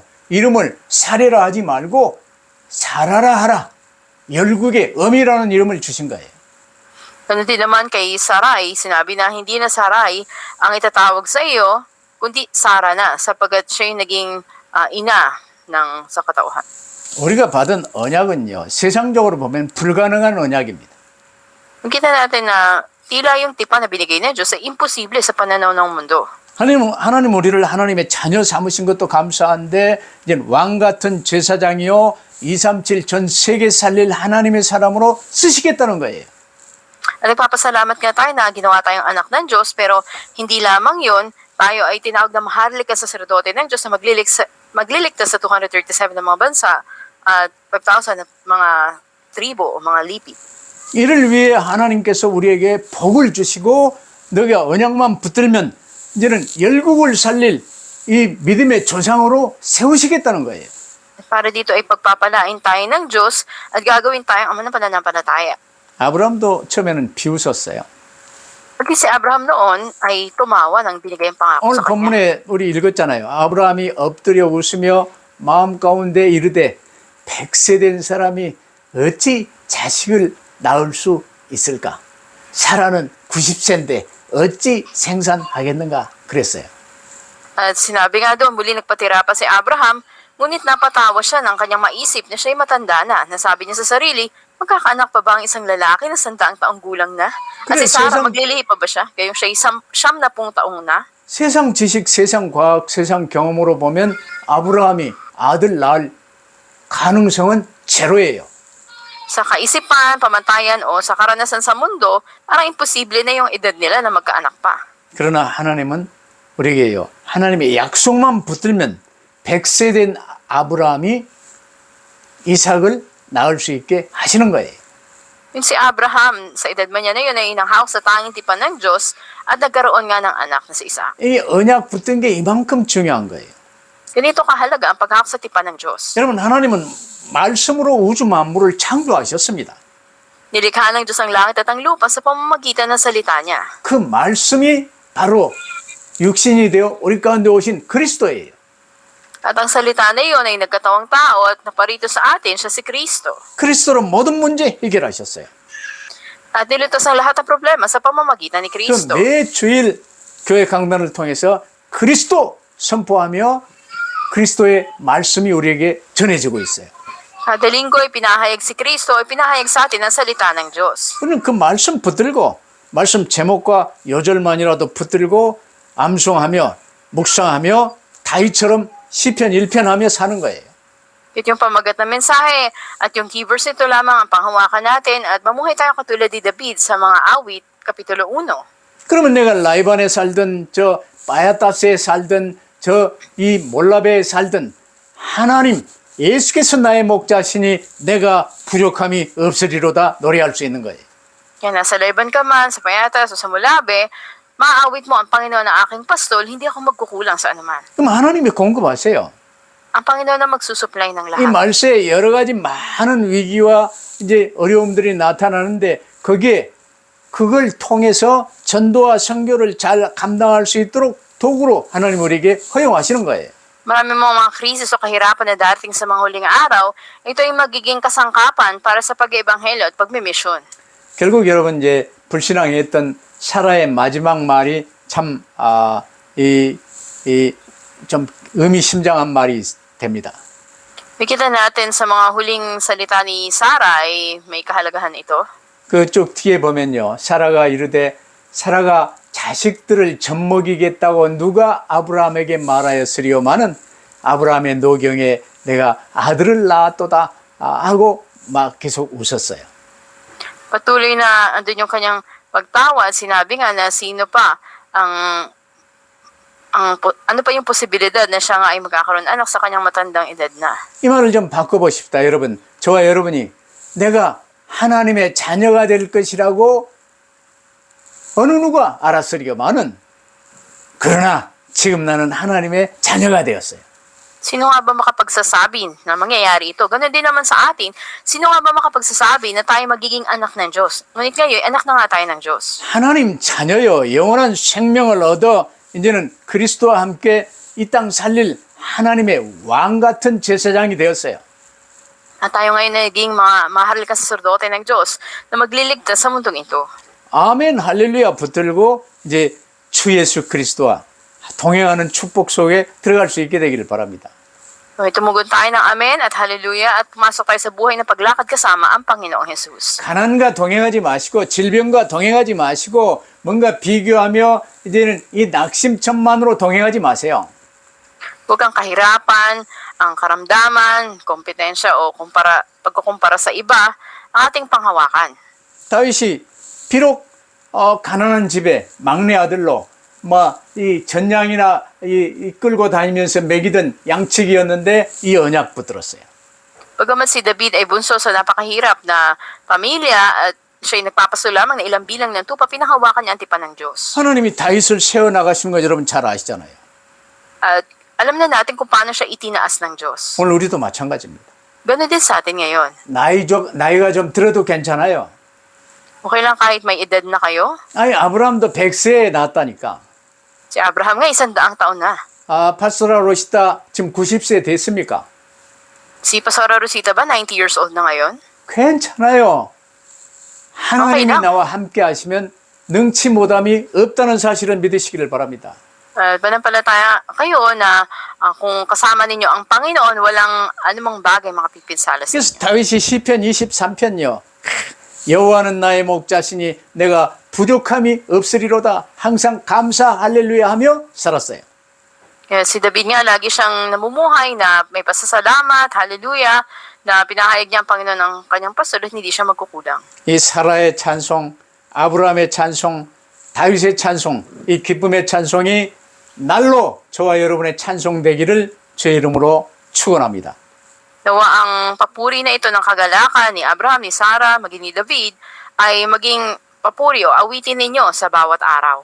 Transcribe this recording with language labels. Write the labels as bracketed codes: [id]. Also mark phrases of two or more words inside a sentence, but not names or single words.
[ko] 이름을 사례라 하지 말고 사라라 하라. 열국의 어미라는 이름을 주신 거예요. [tl] Ganun din naman kay Sarai, sinabi na hindi na Sarai ang itatawag sa iyo, kundi Sara na, sapagkat siya yung naging ina ng sa katauhan. [ko] 우리가 받은 언약은요. 세상적으로 보면 불가능한 언약입니다. [tl] Kita natin na tila yung tipan na binigay ng Diyos ay imposible sa pananaw ng mundo. [ko] 하나님 우리를 하나님의 자녀 삼으신 것도 감사한데 이제 왕 같은 제사장이요 237 전 세계 살릴 하나님의 사람으로 쓰시겠다는 거예요. [tl] At nagpapasalamat nga tayo na ginawa tayong anak ng Diyos, pero hindi lamang yun, tayo ay tinawag na maharlika sa sacerdote ng Diyos na magliligtas sa 237 na mga bansa at 5,000 na mga tribo o mga lipi. [ko] 이를 위해 하나님께서 우리에게 복을 주시고 너가 언약만 붙들면 이제는 열국을 살릴 이 믿음의 조상으로 세우시겠다는 거예요. [tl] Para dito ay pagpapalain tayo ng Diyos at gagawin tayong ama ng pananampalataya. [ko] 아브라함도 처음에는 비웃었어요. [tl] Pagki si Abraham noon ay tumawa ng binigay ang pangako [ko] 오늘 [tl] sa kanya. [ko] 본문에 우리 읽었잖아요. 아브라함이 엎드려 웃으며 마음 가운데 이르되 100세 된 사람이 어찌 자식을 낳을 수 있을까? 사라는 90세인데 어찌 생산하겠는가? 그랬어요. [tl] At sinabi nga doon, muli nagpatira pa si Abraham, ngunit napatawa siya ng kanyang maisip na siya'y matanda na. Nasabi niya sa sarili, magkakaanak pa ba ang isang lalaki na 100 taong gulang na? At si Sarah, maglilihi pa ba siya? Gayong siya'y 70 taong na? [ko] 세상 지식, 세상 과학, 세상 경험으로 보면 아브라함이 아들 낳을 가능성은 제로예요. [tl] Sa kaisipan, pamantayan o sa karanasan sa mundo, parang imposible na yung edad nila na magkaanak pa. [ko] 그러나 하나님은 우리에게요. 하나님의 약속만 붙들면 100세 된 아브라함이 이삭을 낳을 수 있게 하시는 거예요. [tl] Yung si Abraham, sa edad man niya na yun, ay inanghawak sa tanging tipan ng Diyos at nagkaroon nga ng anak na si Isaac. [ko] 이 언약 붙든 게 이만큼 중요한 거예요. [tl] Ganito kahalaga ang paghawak sa tipan ng Diyos. [ko] 여러분 하나님은 말씀으로 우주 만물을 창조하셨습니다. [tl] Nilikha ng Diyos ang langit at ang lupa sa pamamagitan ng salita niya. [ko] 그 말씀이 바로 육신이 되어 우리 가운데 오신 그리스도예요. [tl] At ang salita na iyon ay nagkatawang tao at naparito sa atin, siya si Kristo. [ko] 그리스도로 모든 문제 해결하셨어요. [tl] At nilutas ang lahat ng problema sa pamamagitan ni Kristo. [ko] 그 매주일 교회 강단을 통해서 그리스도 선포하며 그리스도의 말씀이 우리에게 전해지고 있어요. [tl] Kada linggo ay pinahayag si Kristo, ay pinahayag sa atin ang salita ng Diyos. [ko] 우리는 그 말씀 붙들고 말씀 제목과 요절만이라도 붙들고 암송하며 묵상하며 다윗처럼 시편 1편 하며 사는 거예요. [tl] Ito yung pamagat na mensahe at yung [en] key verse [tl] nito lamang ang panghawakan natin at mamuhay tayo katulad ni David sa mga awit, Kapitulo 1. [ko] 그러면 내가 라이반에 살든 저 바야타스에 살든 저 이 몰라베에 살든 하나님 예수께서 나의 목자시니 내가 부족함이 없으리로다 노래할 수 있는 거예요. [tl] Kaya nasa Laban ka man, sa Payatas o sa Mulabe, maaawit mo ang Panginoon na aking pastol, hindi ako magkukulang sa anuman. [ko] 그럼 하나님이 공급하세요. [tl] Ang Panginoon na magsusupply ng [ko] 이 [tl] lahat. [ko] 말세에 여러 가지 많은 위기와 이제 어려움들이 나타나는데 거기에 그걸 통해서 전도와 선교를 잘 감당할 수 있도록 도구로 하나님 우리에게 허용하시는 거예요. [tl] Marami mga krisis o kahirapan na darating sa mga huling araw, ito ay magiging kasangkapan para sa pag-ebanghelyo at pagmimisyon. [ko] 결국 여러분 이제 불신앙했던 사라의 마지막 말이 참 좀 의미심장한 말이 됩니다. [tl] Nakita natin sa mga huling salita ni Sarah ay may kahalagahan ito. [ko] 그쪽 뒤에 보면요. 사라가 자식들을 젖먹이겠다고 누가 아브라함에게 말하였으리요마는 아브라함의 노경에 내가 아들을 낳았도다 하고 막 계속 웃었어요. [tl] Patuloy na andun yung kanyang pagtawa at sinabi nga na sino pa ang ano pa yung posibilidad na siya nga ay magkakaroon anak sa kanyang matandang edad na. [ko] 이 말을 좀 바꿔보십시다. 여러분, 저와 여러분이 내가 하나님의 자녀가 될 것이라고 어느 누가 알았으리가마는 그러나 지금 나는 하나님의 자녀가 되었어요. [tl] Sino nga ba makapagsasabi na mangyayari ito? Ganun din naman sa atin. Sino nga ba makapagsasabi na tayo magiging anak ng Diyos? Ngunit ngayon, anak na nga tayo ng Diyos. [ko] 하나님 자녀요, 영원한 생명을 얻어 이제는 그리스도와 함께 이 땅 살릴 하나님의 왕 같은 제사장이 되었어요. [tl] At tayo ngayon naging mga mahal ka saserdote ng Diyos na magliligtas sa mundong ito. [ko] 아멘 할렐루야 붙들고 이제 주 예수 그리스도와 동행하는 축복 속에 들어갈 수 있게 되기를 바랍니다. [tl] Okay, tumugon tayo ng amen at hallelujah at pumasok tayo sa buhay na paglakad kasama ang Panginoong Jesus. [ko] 가난과 동행하지 마시고 질병과 동행하지 마시고 뭔가 비교하며 이제는 이 낙심천만으로 동행하지 마세요. [tl] Huwag kang kahirapan, ang karamdaman, kompetensya o pagkukumpara sa iba ang ating panghawakan. [ko] 다윗이 비록 가난한 집에 막내 아들로 이 전양이나 끌고 다니면서 먹이던 양측이었는데 이 언약 붙들었어요. [tl] Bagamat si David ay bunso sa napakahirap na pamilya at siya'y nagpapasulo lamang na ilang bilang ng tupa, pinahawakan niya ang tipan ng Diyos. [ko] 하나님이 다윗을 세워나가신 거 여러분 잘 아시잖아요. [tl] At alam na natin kung paano siya itinaas ng Diyos. [ko] 오늘 우리도 마찬가지입니다. [tl] Ganun din sa atin ngayon. [ko] 나이가 좀 들어도 괜찮아요. [tl] Okay lang kahit may edad na kayo. [ko] 아니 아브라함도 100세에 낳았다니까. [tl] Si Abraham nga 100 taon na. [ko] 파스라 로시다 지금 90세 됐습니까? [tl] Si Pastora Rosita ba 90 [en] years old [tl] na ngayon? [ko] 괜찮아요. 하나님이 [tl] Okay lang. [ko] 나와 함께 하시면 능치 못함이 없다는 사실을 믿으시기를 바랍니다. [tl] Panampalataya kayo na kung kasama ninyo ang Panginoon, walang anumang bagay makapipinsala sa [ko] 그래서 [tl] inyo. [ko] 다윗이 시편 23편요. 여호와는 나의 목자시니 내가 부족함이 없으리로다. 항상 감사 할렐루야 하며 살았어요. [tl] Kaya si David nga lagi siyang namumuhay na may pasasalamat, hallelujah, na pinahayag niya ang Panginoon ng kanyang pastor at hindi siya magkukulang. [ko] 이 사라의 찬송, 아브라함의 찬송, 다윗의 찬송, 이 기쁨의 찬송이 날로 저와 여러분의 찬송되기를 주의 이름으로 축원합니다. [tl] Nawa ang papuri na ito ng kagalakan ni Abraham, ni Sarah, maging ni David, ay maging papuri o awitin ninyo sa bawat araw.